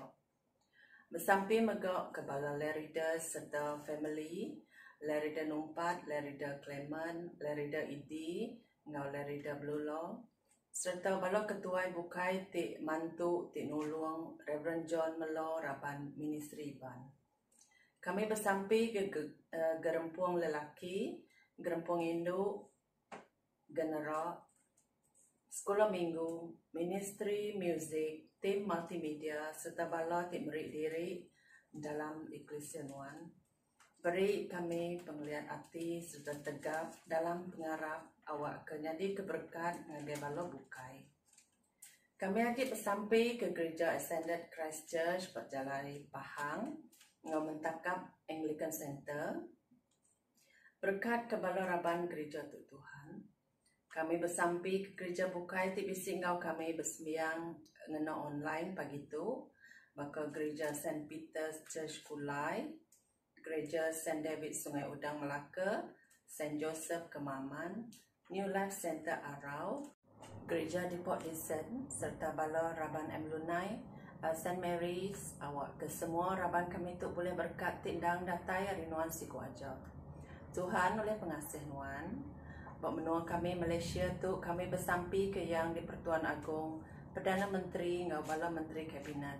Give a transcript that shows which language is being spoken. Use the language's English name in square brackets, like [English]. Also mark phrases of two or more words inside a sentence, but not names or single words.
[Iban] Bersampi megak ke bala Lerida serta family, Lerida Numpat, Lerida Clement, Lerida Idi, ngau Lerida Blulo, serta bala ketua bukai tik mantu tik nulung Reverend John Melo Raban Ministry Ban. Kami bersampi ke gerempuang lelaki, gerempuang induk, genera, sekolah minggu, [English] ministry music, [Iban] tim multimedia serta bala tik merik diri dalam Eklesia Nuan. Beri kami penglihatan hati serta tegap dalam pengarap awak ke jadi keberkat ngagai bala bukai. Kami lagi bersampai ke gereja Ascended Christ Church Perjalai Pahang ngau mentakap Anglican Center. Berkat ke bala Raban gereja Tuhan. Kami bersampai ke gereja bukai ti bisi ngau kami bersembiang ngena online pagi tu. Maka gereja St. Peter's Church Kulai, Gereja St. David Sungai Udang Melaka, St. Joseph Kemaman, New Life Center Arau, Gereja di Port Dickson, serta bala Raban M. Lunai, St. Mary's, awak ke semua Raban kami tu boleh berkat tindang datai hari Nuan siku aja. Tuhan oleh pengasih Nuan, buat menua kami Malaysia tu kami bersampi ke yang di Pertuan Agong, Perdana Menteri ngau bala Menteri Kabinet.